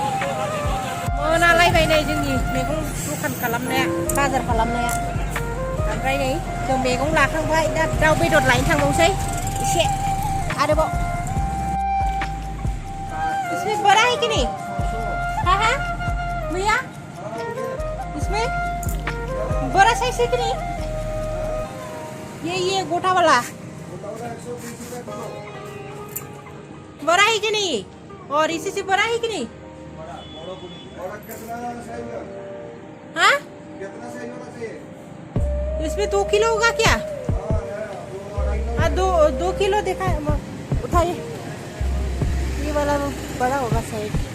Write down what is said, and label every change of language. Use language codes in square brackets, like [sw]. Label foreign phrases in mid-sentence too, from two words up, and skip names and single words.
[brx] मोनालायबाय नै जोंनि मैगं दखान खालामनाया बाजार खालामनाया ओमफ्राय नै जों मैगं लाखांबाय दा दाउ बेदर लायनो थांबावसै एसे आरोबाव [hi] इसमें बड़ा है कि नहीं हाँ हाँ भैया इसमें बड़ा साइज है कि नहीं ये गोटा वाला बड़ा है कि नहीं और इसी से बड़ा है कि नहीं हाँ इसमें 2 किलो होगा क्या हाँ 2 किलो देखा उठाइए ये वाला बड़ा होगा शायद